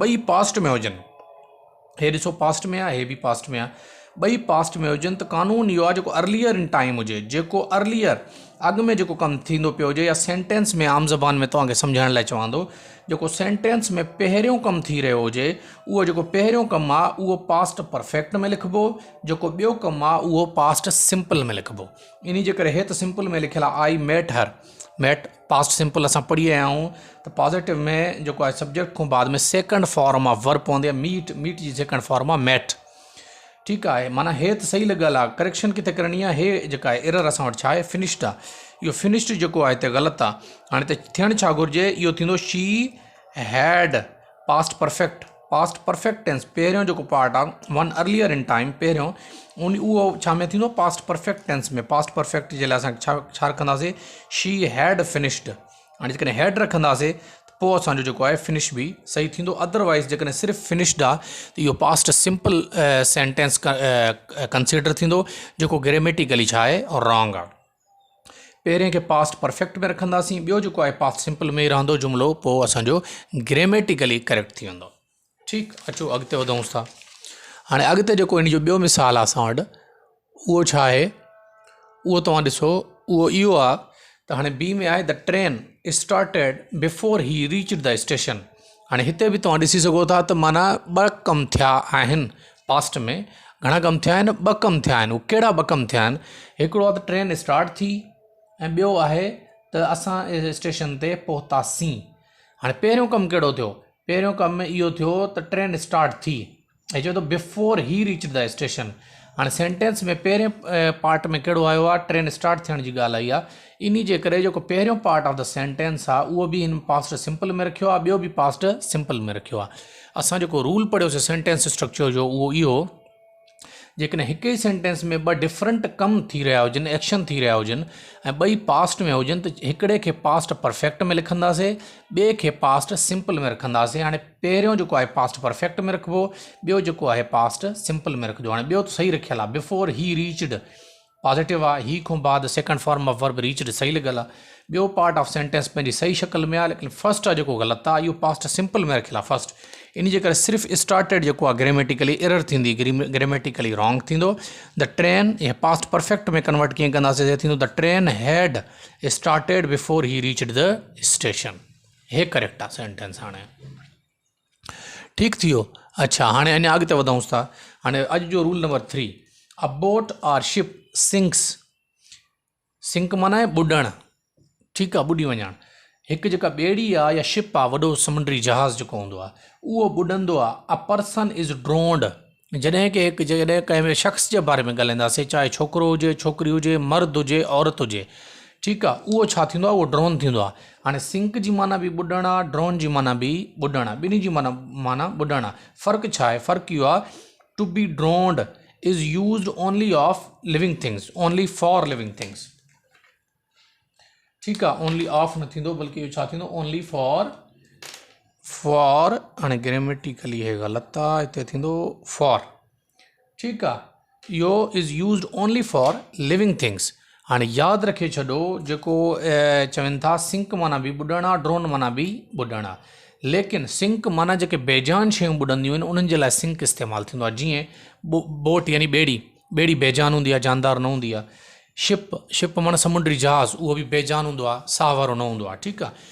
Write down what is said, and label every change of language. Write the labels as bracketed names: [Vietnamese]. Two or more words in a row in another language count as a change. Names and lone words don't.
[Sindhi] ॿई पास्ट में हुजनि, हे ॾिसो पास्ट में आहे, हे बि पास्ट में आहे, ॿई पास्ट में हुजनि, त कानून इहो आहे जेको [English] earlier in time [Sindhi] हुजे, जेको अर्लियर अॻु में जेको कमु थींदो पियो हुजे, या सेंटेंस में आम ज़बान में तव्हांखे सम्झाइण लाइ चवां थो, जेको सेंटेंस में पहिरियों कमु थी रहियो हुजे, उहो जेको पहिरियों कमु आहे उहो [English] past perfect [Sindhi] में लिखिबो, जेको ॿियो कमु आहे उहो [English] past simple [Sindhi] में लिखिबो। इन जे करे हे त सिंपल में लिखियलु आहे, [English] I met her, [Sindhi] मेट [English] past simple [Sindhi] असां पढ़ी आया आहियूं, त पॉजिटिव में जेको आहे सब्जेक्ट खां बाद में [English] second form of verb [Sindhi] पवंदी आहे, मीट जी [English] second form [Sindhi] आहे मेट। ठीकु आहे। माना हे त सही लॻियल आहे, करेक्शन किथे करणी आहे, हे जेका आहे एरर असां वटि छा आहे, फिनिश्ड आहे, इहो फिनिश्ड जेको आहे हिते ग़लति आहे। हाणे त थियणु छा घुरिजे, इहो थींदो [English] she had past perfect tense, [Sindhi] पहिरियों जेको पार्ट आहे [English] one earlier in time, [Sindhi] पहिरियों उहो छा में थींदो, [English] past perfect tense में। past perfect [Sindhi] जे लाइ असां छा रखंदासीं, [English] she had finished. [Sindhi] हाणे जेकॾहिं हैड रखंदासीं पोइ असांजो जेको आहे फिनिश बि सही थींदो। अदरवाइज़ जेकॾहिं सिर्फ़ु फिनिश्ड आहे त इहो [English] past simple sentence [Sindhi] कंसिडर थींदो, जेको ग्रामेटिकली छा आहे और रॉन्ग आहे। पहिरें खे [English] past perfect [Sindhi] में रखंदासीं, ॿियो जेको आहे [English] past simple [Sindhi] में ई रहंदो जुमिलो, पोइ असांजो [English] grammatically correct [Sindhi] थी वेंदो। ठीकु। अचो अॻिते वधूं था। हाणे अॻिते जेको इन जो ॿियो मिसाल आहे असां वटि, उहो छा आहे, उहो तव्हां ॾिसो, उहो इहो आहे त हाणे बी में आहे [English] the train started before he reached the station. [Sindhi] हाणे हिते बि तव्हां ॾिसी सघो था त माना ॿ कम थिया आहिनि पास्ट में, घणा कम थिया आहिनि, ॿ कम थिया आहिनि। उहे कहिड़ा ॿ कम थिया आहिनि, हिकिड़ो आहे त [English] train start [Sindhi] थी, ऐं ॿियो आहे त असां स्टेशन ते पहुतासीं। हाणे पहिरियों कमु कहिड़ो थियो, पहिरियों कमु इहो थियो त [English] train start [Sindhi] थी, ऐं चयो त [English] before he reached the station. [Sindhi] हाणे सेंटेंस में पहिरें पार्ट में कहिड़ो आयो आहे, [English] train start [Sindhi] थियण जी ॻाल्हि आई आहे। इन जे करे जेको पहिरियों [English] part of the sentence [Sindhi] आहे उहो बि हिन [English] past simple [Sindhi] में रखियो आहे, ॿियो बि [English] past simple [Sindhi] में रखियो आहे। असां जेको रूल पढ़ियोसीं [English] sentence structure [Sindhi] जो, उहो इहो, जेकॾहिं हिकु ई सेंटेंस में ॿ डिफरेंट कम थी रहिया हुजनि, एक्शन थी रहिया हुजनि, ऐं ॿई पास्ट में हुजनि, त हिकिड़े खे [English] past perfect [Sindhi] में लिखंदासीं, ॿिए खे [English] past simple [Sindhi] में रखंदासीं। हाणे पहिरियों जेको आहे [English] past perfect [Sindhi] में रखिबो, ॿियो जेको आहे [English] past simple [Sindhi] में रखिजो। हाणे ॿियो त सही रखियलु आहे, [English] before he reached positive [Sindhi] आहे, ही खां बाद [English] second form of verb reached [Sindhi] सही लॻल आहे। ॿियो [English] part of sentence [Sindhi] पंहिंजी सही शक्ल में आहे, लेकिन फर्स्ट आहे जेको ग़लति आहे, इहो [English] past simple [Sindhi] में रखियलु आहे फर्स्ट। इन जे करे सिर्फ़ु स्टार्टेड जेको आहे [English] grammatically error [Sindhi] थींदी, [English] grammatically wrong [Sindhi] थींदो। [English] the train, [Sindhi] इहे [English] past perfect [Sindhi] में कन्वर्ट कीअं कंदासीं, थींदो [English] the train had started before he reached the station. [Sindhi] हे करेक्ट आहे सेंटेंस। हाणे ठीकु थी वियो। अच्छा, हाणे अञा अॻिते वधूंसि था। हाणे अॼु जो [English] rule number [Sindhi] 3, [English] a boat or ship sinks. [Sindhi] सिंक माना आहे ॿुॾणु, ठीकु आहे, ॿुॾी वञणु। हिकु जेका ॿेड़ी आहे या शिप आहे, वॾो समुंडी जहाज़ जेको हूंदो आहे, उहो ॿुॾंदो आहे। [English] a person is drowned, [Sindhi] जॾहिं की हिकु जॾहिं कंहिं शख़्स जे बारे में ॻाल्हाईंदासीं, चाहे छोकिरो हुजे, छोकिरी हुजे, मर्द हुजे, औरत हुजे, ठीकु आहे, उहो छा थींदो आहे, उहो ड्रोन थींदो आहे। हाणे सिंक जी माना बि ॿुॾणु आहे, ड्रोन जी माना बि ॿुॾणु आहे, ॿिन्ही जी माना ॿुॾणु आहे। फ़र्क़ु छा आहे? फ़र्क़ु इहो आहे, [English] to be drowned is used only of living things, only for living things, [Sindhi] ठीकु आहे। [English] only of [Sindhi] न थींदो, बल्कि इहो छा थींदो, [English] only for. [Sindhi] हाणे ग्रामेटिकली हे ग़लति आहे, हिते थींदो फॉर, ठीकु आहे। [English] इहो is used only for living things. [Sindhi] हाणे यादि रखे छॾो, जेको चवनि था सिंक माना बि ॿुॾणु आहे, ड्रोन माना बि ॿुॾणु आहे, लेकिन सिंक माना जेके बेजान शयूं ॿुॾंदियूं आहिनि, उन्हनि जे लाइ सिंक इस्तेमालु थींदो आहे। जीअं बोट यानी ॿेड़ी बेजान हूंदी आहे, जानदार न हूंदी आहे। शिप माना समुंडी जहाज़, उहो बि बेजान हूंदो आहे, साह वारो न हूंदो आहे, ठीकु आहे।